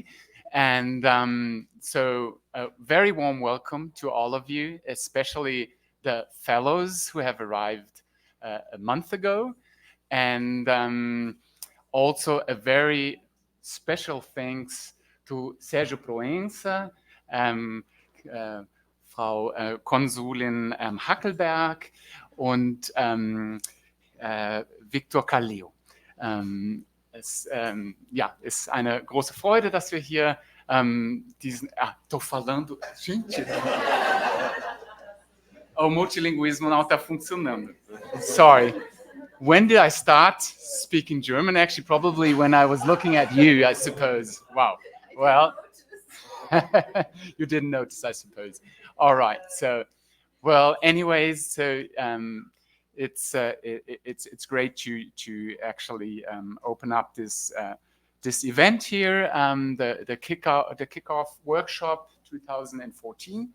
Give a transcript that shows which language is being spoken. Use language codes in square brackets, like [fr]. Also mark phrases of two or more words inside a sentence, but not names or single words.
[en] And so a very warm welcome to all of you, especially the fellows who have arrived a month ago. And also a very special thanks to Sérgio Proença, [de] Frau Konsulin Hackelberg und Victor Callil. Es ist eine große Freude, dass wir hier diesen... [pt] Estou falando... Gente! O multilinguismo não está funcionando. [en] Sorry. When did I start speaking German? Actually, probably when I was looking at you, I suppose. Wow. Well, you didn't notice, I suppose. All right. So, well, anyways, so it's great to actually open up this event here, the kickoff workshop 2014.